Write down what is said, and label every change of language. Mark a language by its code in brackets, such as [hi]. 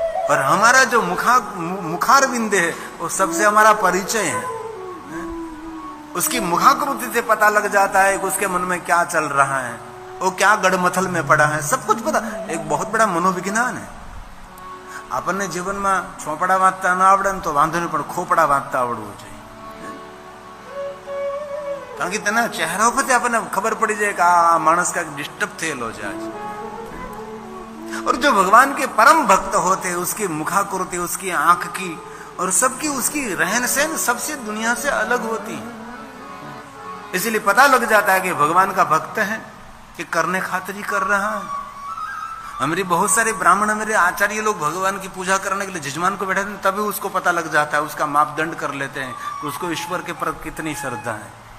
[hi] और हमारा जो मुखारविंद है वो सबसे हमारा परिचय है। उसकी मुखाकृति से पता लग जाता है कि उसके मन में क्या चल रहा है, वो क्या गड़मथल में पड़ा है, सब कुछ पता। एक बहुत बड़ा मनोविज्ञान है। [gu] આપણને જીવનમાં ચોપડા વાંચતા ના આવડે ને તો વાંધો નહીં, પણ ખોપડા વાંચતા આવડવું જોઈએ, કારણ કે તેના ચહેરા ઉપરથી આપણને ખબર પડી જાય કે આ માણસ કાંઈક ડિસ્ટર્બ થયેલો છે आज। [hi] और जो भगवान के परम भक्त होते हैं उसकी मुखाकृति, उसकी आंख की और सबकी उसकी रहन सहन सबसे दुनिया से अलग होती है। इसलिए पता लग जाता है कि भगवान का भक्त है कि करने खातिर ही कर रहा है। हमारे बहुत सारे ब्राह्मण, हमारे आचार्य लोग भगवान की पूजा करने के लिए जजमान को बैठाते हैं, तभी उसको पता लग जाता है, उसका मापदंड कर लेते हैं कि उसको ईश्वर के प्रति कितनी श्रद्धा है।